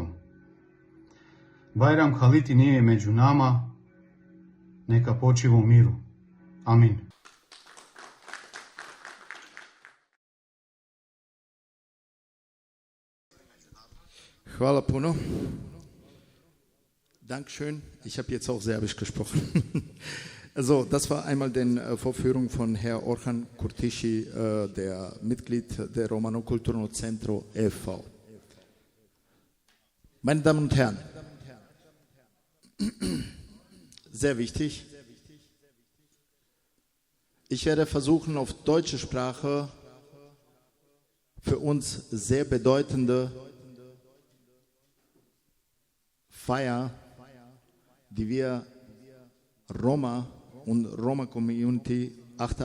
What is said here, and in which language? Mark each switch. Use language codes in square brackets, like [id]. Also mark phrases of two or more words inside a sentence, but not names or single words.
[sr] Bayram Khaliti nije među nama, neka počiva u miru. Amin. Hvala puno. [de] Dankeschön. Ich habe jetzt auch Serbisch gesprochen. Also, das war einmal die Vorführung von Herrn Orhan Kurtishi, der Mitglied der Romano Cultural Centro e.V. Meine Damen und Herren, sehr wichtig, ich werde versuchen, auf deutsche Sprache für uns sehr bedeutende Feier, die wir Roma und Roma-Community 8.